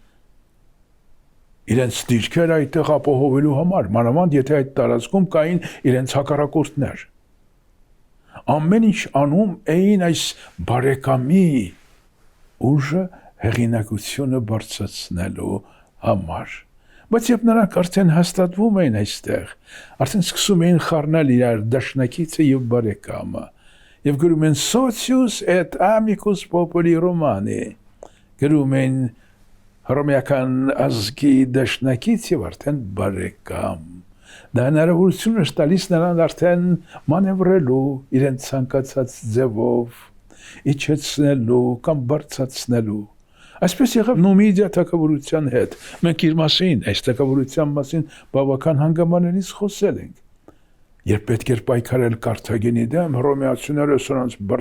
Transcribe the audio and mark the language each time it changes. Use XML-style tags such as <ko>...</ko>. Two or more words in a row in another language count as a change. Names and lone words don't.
<hy>իրենց դիրքերը այդտեղ ապահովելու համար, մանավանդ եթե այդ տարածքում կային իրենց հակառակորդներ։ Ամեն ինչ անում էին այս բարեկամի ուժը հեղինակությունը բարձրացնելու համար։ Բայց երբ նրանք արդեն հաստատվում էին այստեղ, արդեն սկսում էին խառնել իրար դաշնակիցը եւ բարեկամը, Եվ գրում են</hy> <la>Socius et amicus populi Romani,</la> <hy>գրում են հռոմեական ազգի դաշնակից եւ արդեն բարեկամ։ Դա հնարավորություն է տալիս նրան արդեն մանևրելու իրենց ցանկացած ձևով, իջեցնելու կամ բարձրացնելու։ Այսպես եղավ Նումիդիա թագավորության հետ։ Մենք իր մասին, այս թագավորության մասին բավական հանգամանալից խոսել ենք։ Երբ պետք էր պայքարել Կարթագենի դեմ, հռոմեացիները սրանց</hy>